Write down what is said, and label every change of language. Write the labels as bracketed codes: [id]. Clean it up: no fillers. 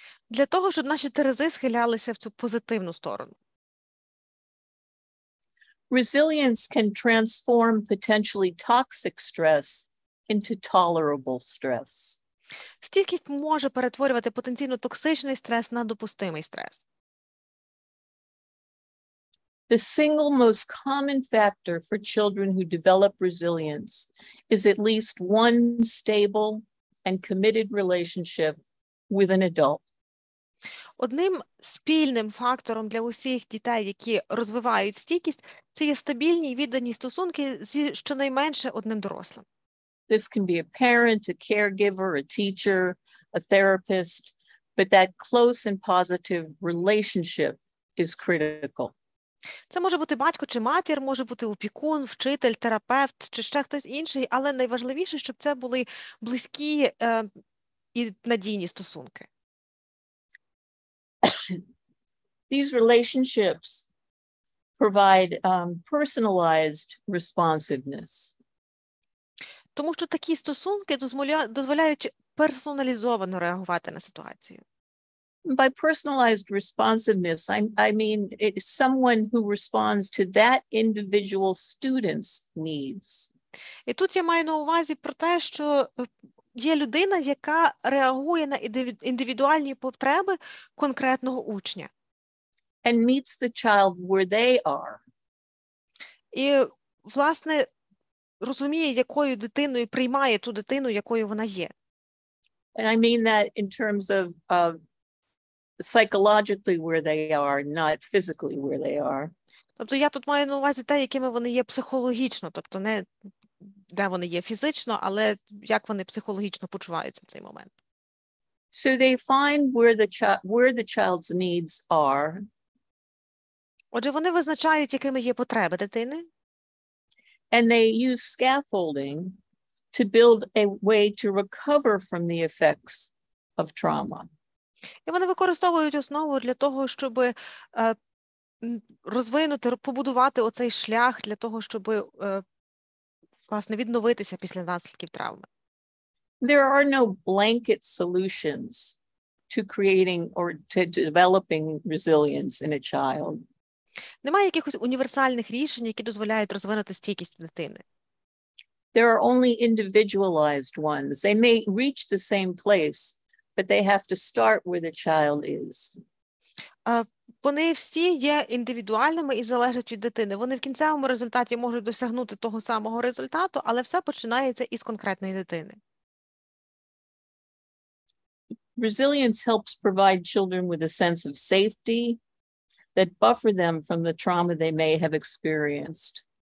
[uk] Для того, щоб наші терези схилялися в цю позитивну сторону. [en] Resilience can transform potentially toxic stress into tolerable stress. [uk] Стійкість може перетворювати потенційно токсичний стрес на допустимий стрес. [en] The single most common factor for children who develop resilience is at least one stable and committed relationship with an adult. [uk] Одним спільним фактором для усіх дітей, які розвивають стійкість, це є стабільні і віддані стосунки зі щонайменше одним дорослим. [en] This can be a parent, a caregiver, a teacher, a therapist, but that close and positive relationship is critical. [uk] Це може бути батько чи матір, може бути опікун, вчитель, терапевт чи ще хтось інший, але найважливіше, щоб це були близькі і надійні стосунки. [en] These relationships provide personalized responsiveness. [uk] Тому що такі стосунки дозволяють персоналізовано реагувати на ситуацію. [en] By personalized responsiveness, I mean it's someone who responds to that individual student's needs. [uk] І тут я маю на увазі про те, що є людина, яка реагує на індивідуальні потреби конкретного учня. [en] And meets the child where they are. [uk] І, власне, розуміє, якою дитиною, приймає ту дитину, якою вона є. [en] And I mean that in terms of psychologically where they are, not physically where they are. [uk] Тобто я тут маю на увазі те, якими вони є психологічно, тобто не де вони є фізично, але як вони психологічно почуваються в цей момент. [en] So they find where the child's needs are. [uk] Отже, вони визначають, якими є потреби дитини. [en] And they use scaffolding to build a way to recover from the effects of trauma. [uk] І вони використовують основу для того, щоб розвинути, побудувати оцей шлях для того, щоб, власне, відновитися після наслідків травми. [en] There are no blanket solutions to creating or to developing resilience in a child. [uk] Немає якихось універсальних рішень, які дозволяють розвинути стійкість дитини. [en] There are only individualized ones. They may reach the same place, but they have to start where the child is. [uk] Вони всі є індивідуальними і залежать від дитини. Вони в кінцевому результаті можуть досягнути того самого результату, але все починається із конкретної дитини. [en] Resilience helps provide children with a sense of safety that buffer them from the trauma they may have experienced.